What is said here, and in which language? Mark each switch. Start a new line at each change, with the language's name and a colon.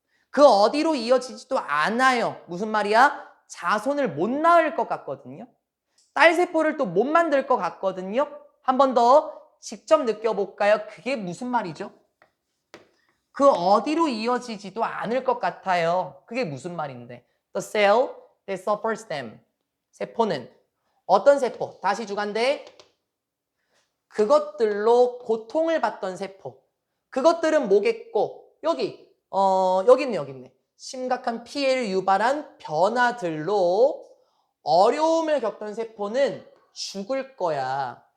Korean: 그 어디로 이어지지도 않아요. 무슨 말이야? 자손을 못 낳을 것 같거든요. 딸세포를 또 못 만들 것 같거든요. 한 번 더 직접 느껴볼까요? 그게 무슨 말이죠? 그 어디로 이어지지도 않을 것 같아요. 그게 무슨 말인데?
English: The cell that suffers them.
Korean: 세포는 어떤 세포? 다시 주간대. 그것들로 고통을 받던 세포. 그것들은 뭐겠고? 여기 있네. 심각한 피해를 유발한 변화들로 어려움을 겪던 세포는 죽을 거야.